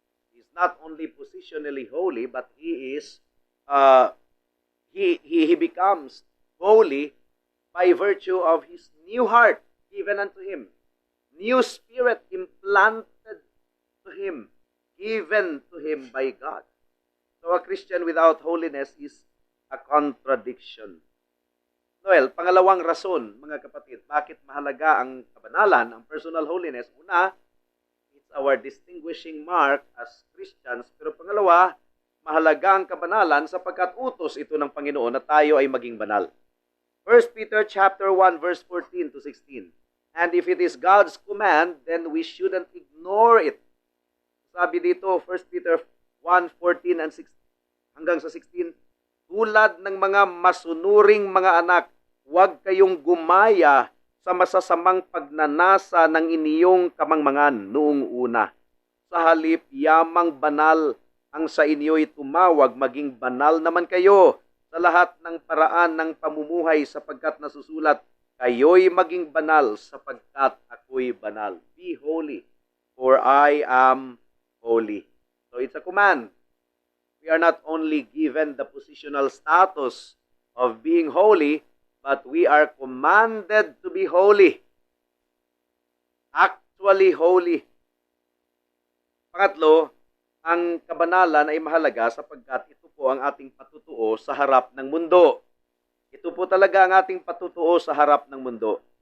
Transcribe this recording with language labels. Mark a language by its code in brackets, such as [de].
[en] He's not only positionally holy, but he is he becomes holy by virtue of his new heart given unto him. New spirit implanted to him, given to him by God. So a Christian without holiness is a contradiction. [tl] Noel, pangalawang rason, mga kapatid, bakit mahalaga ang kabanalan, ang personal holiness? [en] Una, it's our distinguishing mark as Christians. [tl] Pero pangalawa, mahalaga ang kabanalan sapagkat utos ito ng Panginoon na tayo ay maging banal. [en] 1 Peter chapter 1 verse 14 to 16. And if it is God's command, then we shouldn't ignore it. [tl] Sabi dito, 1 Peter 1:14 and 16 hanggang sa 16, tulad ng mga masunuring mga anak, huwag kayong gumaya sa masasamang pagnanasa ng iniyong kamangmangan noong una. Sa halip, yamang banal ang sa inyo'y tumawag, maging banal naman kayo sa lahat ng paraan ng pamumuhay sapagkat nasusulat, kayo'y maging banal sapagkat ako'y banal. [en] Be holy, for I am holy. So it's a command. We are not only given the positional status of being holy, but we are commanded to be holy. Actually holy. [tl] Pangatlo, ang kabanalan ay mahalaga sapagkat ito po ang ating patutuo sa harap ng mundo. Ito po talaga ang ating patutuo sa harap ng mundo.